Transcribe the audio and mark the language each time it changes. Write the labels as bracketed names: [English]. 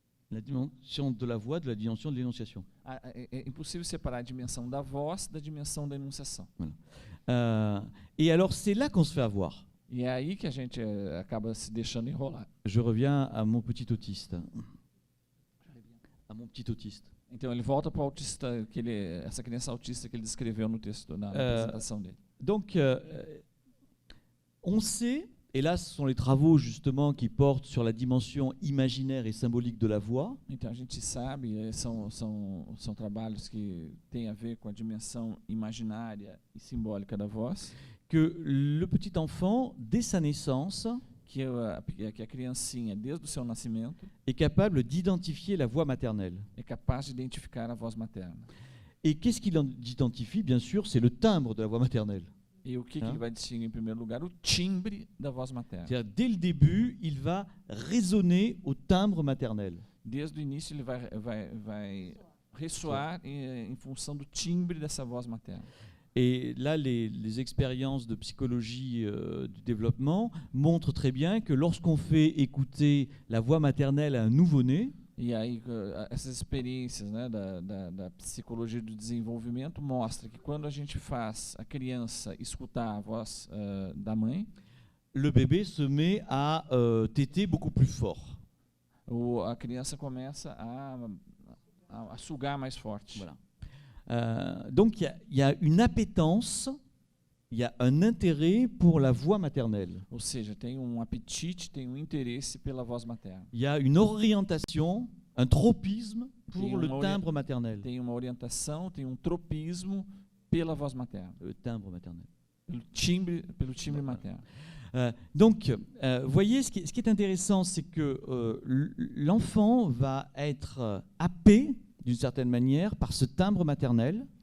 [French] La dimension de la voix de la dimension de l'énonciation. [Portuguese] é impossível separar a dimensão da voz da dimensão da enunciação. [French] Et alors, c'est là qu'on se fait avoir. [Portuguese] E é aí que a gente acaba se deixando enrolar. [French] Je reviens à mon petit autiste. À mon petit autiste. [Portuguese] Então ele volta para o autista, essa criança autista que ele descreveu no texto, na apresentação dele. [French] Donc, on sait, et là ce sont les travaux justement qui portent sur la dimension imaginaire et symbolique de la voix, [Portuguese] Então a gente sabe, são trabalhos que têm a ver com a dimensão imaginária e simbólica da voz, [French] que le petit enfant, dès sa naissance, [Portuguese] que a criancinha, desde o seu nascimento, [French] est capable d'identifier la voix maternelle. [Portuguese] é capaz de identificar a voz materna. [French] Et qu'est-ce qu'il identifie? Bien sûr, c'est le timbre de la voix maternelle. [Portuguese] E o que ele vai distinguir em primeiro lugar? O timbre da voz materna. [French] C'est-à-dire, dès le début, il va résonner au timbre maternel. [Portuguese] Desde o início ele vai ressoar em função do timbre dessa voz materna. [French] Et là, les expériences de psychologie du développement montrent très bien que lorsqu'on fait écouter la voix maternelle à un nouveau-né, [Portuguese] E aí essas experiências, né, da psicologia do desenvolvimento mostra que quando a gente faz a criança escutar a voz da mãe, [French] le bébé se met à téter beaucoup plus fort. [Portuguese] a criança começa a sugar mais forte. [French] Voilà. Donc il y a une appétence, il y a un intérêt pour la voix maternelle. [Portuguese] Ou seja, tem um apetite, tem um interesse pela voz materna. [French] Il y a une orientation, un tropisme pour [Portuguese] Tem [French] le [Portuguese] uma [French] timbre maternel. [Portuguese] Tem uma orientação, tem um tropismo pela voz materna, [French] Le timbre maternel. [Portuguese] pelo timbre materno. [French] Donc, vous voyez, ce qui est intéressant, c'est que l'enfant va être happé, d'une certaine manière, par ce timbre maternel.